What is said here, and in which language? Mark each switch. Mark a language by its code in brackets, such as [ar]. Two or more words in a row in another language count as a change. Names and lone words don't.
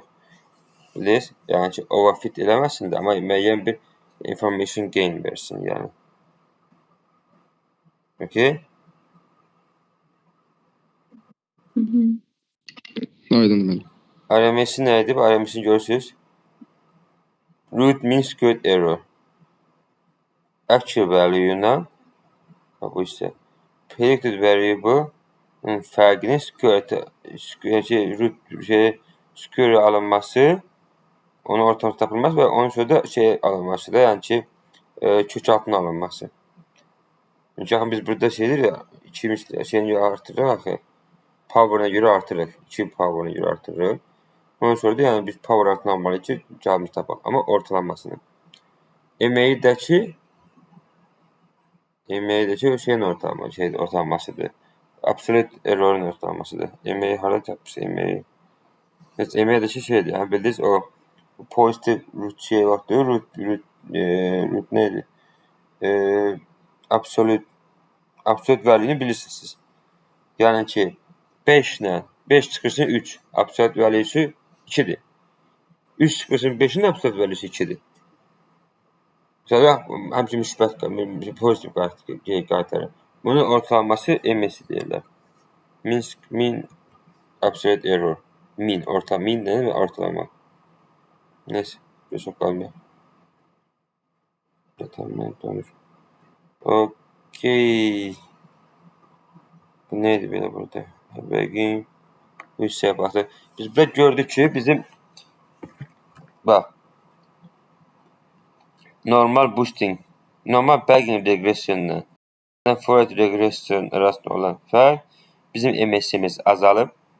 [az] Bilirsiniz? Yəni ki, overfit eləməsin də, amma müəyyən bir [en] information gain [az] versin, yəni. [en] Okay? [az] Aydın deməli. RMS-i nə idi? RMS-i görürsünüz. [en] Root mean squared error. Actual value-na [az] bu isə [en] predicted variable [az] fərqinin square alınması, onun ortalıqda tapılması və onun sonra da alınması da, yəni ki, kök altına alınması. Çünki biz burada şeyini artırırıq axı. Power-ına görə artırırıq. 2 power-ına görə artırırıq. Ondan sonra da yəni biz power altına almalıyıq ki, cavabımızı tapaq. Amma ortalanmasını. MA-dəki şeyin ortalanmasıdır. [en] Absolute error'un [az] ortalanmasıdır. MA-yi harada tapmışsa MA-yi. MA-dəki şeydir. Yəni bildiniz o [en] positive root [az] şey vaxtdır. Root neydi? [en] Absolute value-ni [az] bilirsiniz siz. Yəni ki 5 çıxırsın 3. [en] Absolute value-su [az] 2-dir. 3 çıxırsın 5-in [en] absolute value-su [az] 2-dir. Mesela həmçinin müsbət pozitiv qaytarır. Bunun ortalanması MS deyirlər. [en] Mean absolute error. [az] Mean nə və ortalama. Neyse, çok qalmayaq. Tamam, danış. Okey. Bu neydi belə burada? Begin. Bu hissəyə baxdı. Biz burada gördük ki, bizim bax normal boosting, normal [en] Bayesian regressionla Fourier regression [az] arasında olan fərq bizim MS'imiz azalıb.